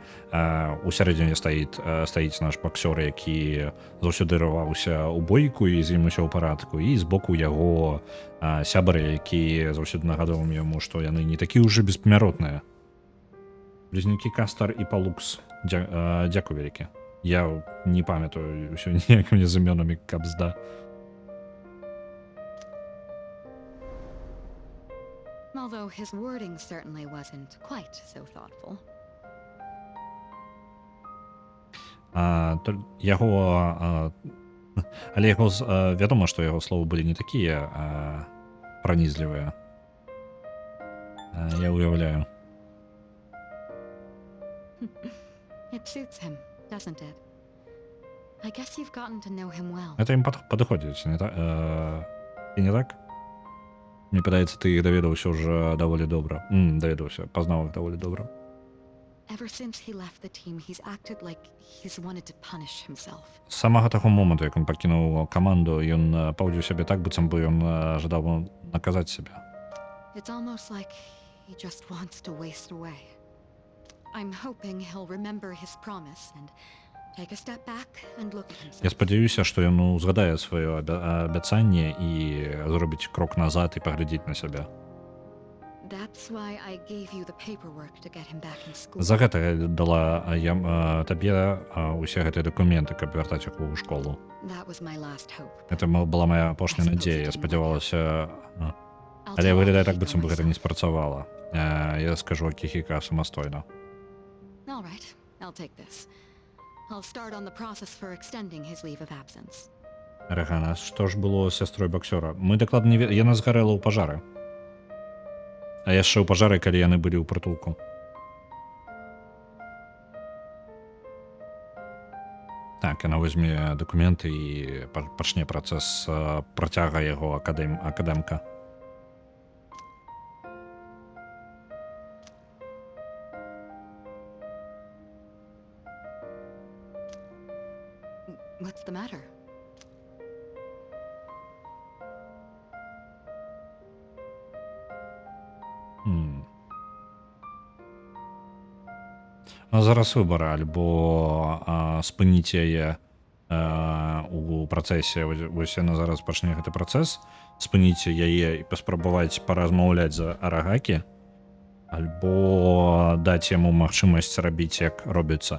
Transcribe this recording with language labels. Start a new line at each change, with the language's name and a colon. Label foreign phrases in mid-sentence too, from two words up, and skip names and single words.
Belarusian: У сярэдзіне стаіць наш баксёр, які заўсёды рваўся ў бойку, і з ім усё ў парадку, і збоку яго сябары, які заўсёды нагадваў яму, што яны не такі ўжо бессмяротныя. Блізнюкі Кастар і Палукс. Дзякуй вялікі. Я не памятаю ўсё ніяк мне з імёнамі кабзда.
English: Although his wording certainly wasn't quite so thoughtful.
Belarusian: Але яго вядома, што яго словы былі не такія пранізлівыя. Я уяўляю.
English: It suits him, doesn't it? I guess you've gotten to know him well.
Belarusian: Гэта ім падыходзіць, не так? І не так? Мне падаецца, ты іх даведаўся ўжо даволі добра. Даведаўся, пазнаў іх даволі добра.
English: Ever since he left the team, he's acted like he's wanted to punish himself.
Belarusian: З самага таго моманту, як ён пакінуў каманду, ён паўдзіў сябе так, быццам бы ён жадаў наказаць сябе.
English: It's almost like he just wants to waste away. I'm hoping he'll remember his promise and Take a step back and look at himself.
Belarusian: Я спадзяюся, што ён узгадае сваё абяцанне і зробіць крок назад і паглядзець на сябе.
English: That's why I gave you the paperwork to get him back in school.
Belarusian: За гэта я дала табе усе гэтыя дакументы, каб вяртаць яго ў школу.
English: That was my last hope.
Belarusian: Гэта была моя апошняя надзея. Я спадзявалася, але выглядае так, быццам бы гэта не спрацавала. Я скажу Акіхіка самастойна.
English: All right, I'll take this. I'll start on the process for extending his leave of absence.
Belarusian: Рагана, што ж было з сястрой баксёра? Мы дакладна не яна згарэла ў пажары. А яшчэ ў пажары, калі яны былі ў прытулку. Так, яна возьме дакументы і пачне працэс працяга яго акадэмка.
English: What's the matter?
Belarusian: Зараз выбар, альбо спыніць яе у працэсе, вось яна зараз пачне гэты працэс, спыніць яе і паспрабаваць паразмаўляць за Арагакі, альбо даць яму магчымасць рабіць, як робіцца.